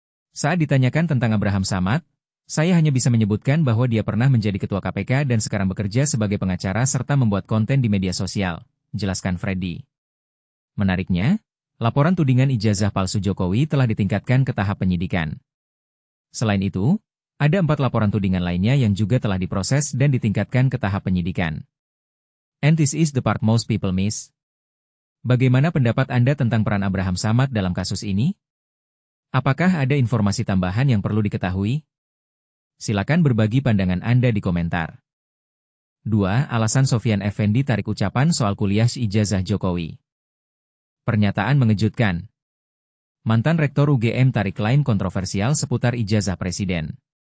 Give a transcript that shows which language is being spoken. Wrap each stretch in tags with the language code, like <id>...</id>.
<id>Saat ditanyakan tentang Abraham Samad, saya hanya bisa menyebutkan bahwa dia pernah menjadi Ketua KPK dan sekarang bekerja sebagai pengacara serta membuat konten di media sosial, jelaskan Freddy. Menariknya, laporan tudingan ijazah palsu Jokowi telah ditingkatkan ke tahap penyidikan. Selain itu, ada 4 laporan tudingan lainnya yang juga telah diproses dan ditingkatkan ke tahap penyidikan.</id> <en>And this is the part most people miss.</en> <id>Bagaimana pendapat Anda tentang peran Abraham Samad dalam kasus ini? Apakah ada informasi tambahan yang perlu diketahui? Silakan berbagi pandangan Anda di komentar. 2. Alasan Sofyan Effendi tarik ucapan soal kuliah ijazah Jokowi. Pernyataan mengejutkan. Mantan Rektor UGM tarik klaim kontroversial seputar ijazah Presiden.</id>